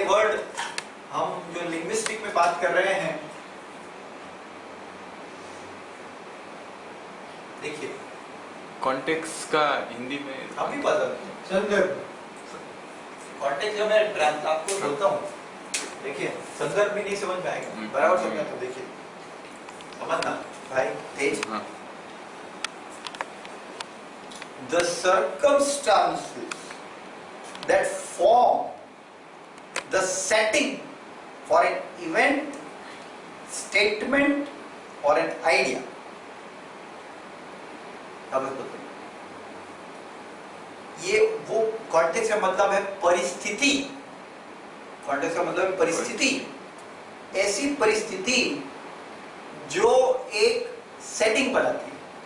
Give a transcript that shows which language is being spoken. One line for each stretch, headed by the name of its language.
Hindi: ये वर्ड हम जो लिंग्विस्टिक में बात कर रहे हैं, देखिए कॉन्टेक्स्ट का हिंदी में आप ही पता संदर्भ। कॉन्टेक्स्ट जब मैं आपको बोलता हूँ, देखिए संदर्भ भी नहीं समझ में आएगा, बराबर समझना। तो देखिए समझना भाई तेज,
English: the circumstances that form the setting for an event, statement or an idea।
Hindi: अब बताइए, ये वो कॉन्टेक्स्ट का मतलब है परिस्थिति। कॉन्टेक्स्ट का मतलब है परिस्थिति, ऐसी परिस्थिति जो एक सेटिंग बनाती है।